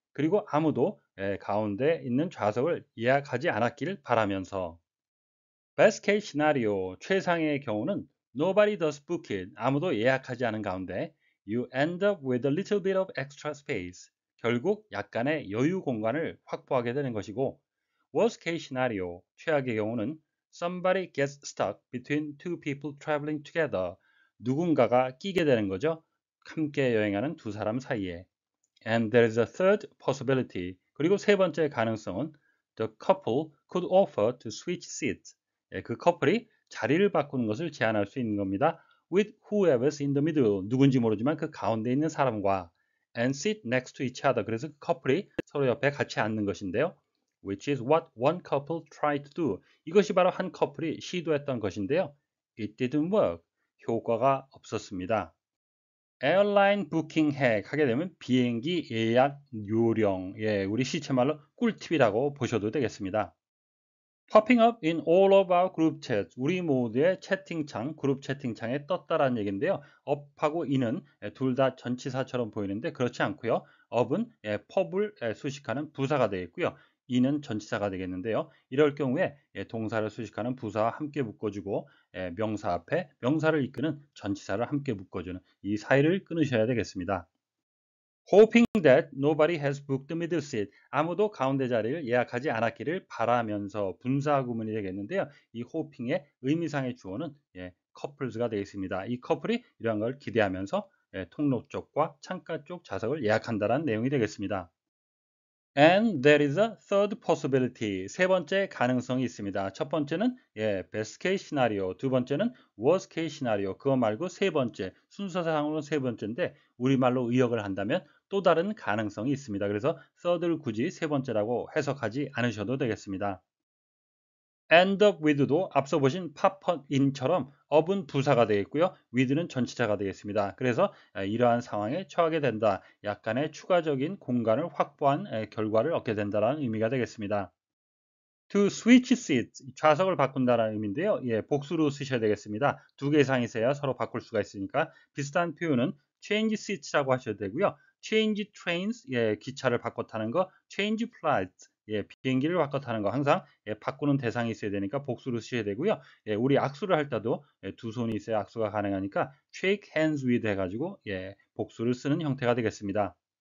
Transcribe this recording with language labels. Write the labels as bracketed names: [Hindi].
[Korean] 그리고 아무도 가운데 있는 좌석을 예약하지 않았기를 바라면서. [English] Best case scenario, [Korean] 최상의 경우는 [English] nobody does book it. [Korean] 아무도 예약하지 않은 가운데 [English] you end up with a little bit of extra space. [Korean] 결국 약간의 여유 공간을 확보하게 되는 것이고, [English] worst case scenario, [Korean] 최악의 경우는 [English] somebody gets stuck between two people traveling together. [Korean] 누군가가 끼게 되는 거죠. 함께 여행하는 두 사람 사이에. [English] And there is a third possibility. [Korean] 그리고 세 번째 가능성은 [English] the couple could offer to switch seats. [Korean] 그 커플이 자리를 바꾸는 것을 제안할 수 있는 겁니다. [English] With whoever's in the middle. [Korean] 누군지 모르지만 그 가운데 있는 사람과 [English] and sit next to each other. [Korean] 그래서 그 커플이 서로 옆에 같이 앉는 것인데요. [English] Which is what one couple tried to do. [Korean] 이것이 바로 한 커플이 시도했던 것인데요. [English] It didn't work. [Korean] 효과가 없었습니다. [English] 에어라인 부킹 핵 [Korean] 하게 되면 비행기 예약 요령. 우리 시체말로 꿀팁이라고 보셔도 되겠습니다. [English] Popping up in all of our group chats. [Korean] 우리 모두의 채팅창, 그룹 채팅창에 떴다라는 얘기인데요. up하고 in은 둘 다 전치사처럼 보이는데 그렇지 않고요. up은 pub을 수식하는 부사가 되겠고요. in은 전치사가 되겠는데요. 이럴 경우에 동사를 수식하는 부사와 함께 묶어주고 명사 앞에 명사를 이끄는 전치사를 함께 묶어주는 이 사이를 끊으셔야 되겠습니다. [English] Hoping that nobody has booked the middle seat. [Korean] 아무도 가운데 자리를 예약하지 않았기를 바라면서 분사 구문이 되겠는데요. 이 hoping의 의미상의 주어는 couples가 되겠습니다. 이 커플이 이러한 걸 기대하면서 통로 쪽과 창가 쪽 좌석을 예약한다는 내용이 되겠습니다. [English] And there is a third possibility. [Korean] 세 번째 가능성이 있습니다. 첫 번째는 best case scenario, 두 번째는 worst case scenario. 그거 말고 세 번째, 순서상으로는 세 번째인데 우리말로 의역을 한다면 또 다른 가능성이 있습니다. 그래서 third를 굳이 세 번째라고 해석하지 않으셔도 되겠습니다. end up with도 앞서 보신 pop in처럼 up은 부사가 되겠고요. with는 전치사가 되겠습니다. 그래서 이러한 상황에 처하게 된다. 약간의 추가적인 공간을 확보한 결과를 얻게 된다는 의미가 되겠습니다. To switch seats, 좌석을 바꾼다는 의미인데요. 복수로 쓰셔야 되겠습니다. 두 개 이상 있어야 서로 바꿀 수가 있으니까 비슷한 표현은 change seats라고 하셔도 되고요. change trains, 기차를 바꿔 타는 거, change flights, 비행기를 바꿔 타는 거 항상 바꾸는 대상이 있어야 되니까 복수로 쓰셔야 되고요. 우리 악수를 할 때도 두 손이 있어야 악수가 가능하니까 shake hands with 해가지고 복수를 쓰는 형태가 되겠습니다.